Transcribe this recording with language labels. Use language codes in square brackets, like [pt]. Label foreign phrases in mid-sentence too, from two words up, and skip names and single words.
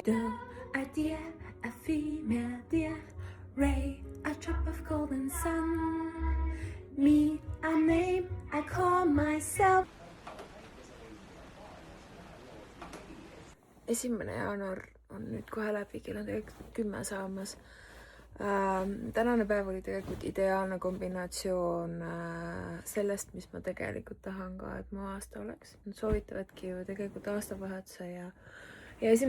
[en] Do, a dear, a female deer, ray, a drop of golden sun. Me, a name I call myself. [et] 1. jaanuar on nüüd kohe läbi, kell on tegelikult 10 saamas. Tänane päev oli tegelikult ideaalne kombinatsioon sellest, mis ma tegelikult tahan ka, et mu aasta oleks. Nad soovitavadki ju tegelikult aastavahetuse ja 1.